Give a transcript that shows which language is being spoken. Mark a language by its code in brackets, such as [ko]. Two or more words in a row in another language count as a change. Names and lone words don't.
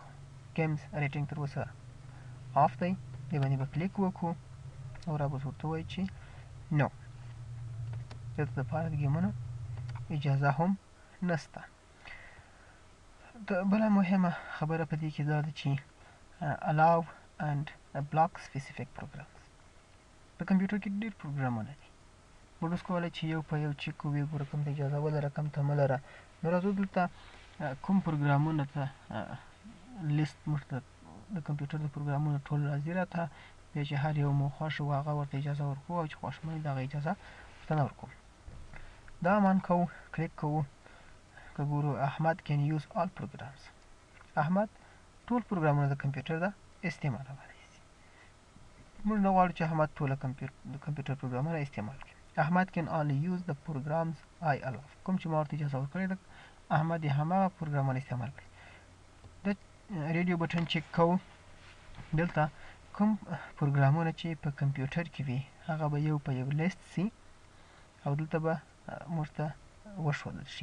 [en] games rating [ps] تر اوسه آف دی، دې باندې به کلیک وکړو او را به ورته ووایي چې نو. دلته دپاره د ګیمونو اجازه هم نشته. بله مهمه خبره په دې کې دا ده چې [en] allow and block specific programs. [ps] په کمپیوټر کې ډېر پروګرامونه دي. موږ اوس کولی چې یو په یو چیک کوو، وګوره کوم ته اجازه ولره کوم ته مه لره. نو راځو دلته کوم پروګرامونه ته لیست موږ ته د کمپیوټر د پروګرامونو ټول راځي راته، بیا چې هر یو مو خوښ و هغه ورته اجازه ورکوو او چې خوښ مو دغه اجازه ورته نه ورکوو. دا مان کوو، کلیک کوو. که ګورو احمد [en] can use all programs. [ps] احمد ټول پروګرامونه د کمپیوټر د استعمالولی شي. موږ نه غواړو چې احمد ټوله د کمپیوټر پروګرامونه استعمال کړي. احمد [en] can only use the programs I allow. [ps] کوم چې ما ورته اجازه ورکړې ده احمد یې هماغه پروګرامونه استعمال کړي. د [en] radio button [ps] چیک کوو. دلته کوم پروګرامونه چې په کمپیوټر کې وي هغه به یو په یو لیست سي او دلته به موږ ته وښودل شي.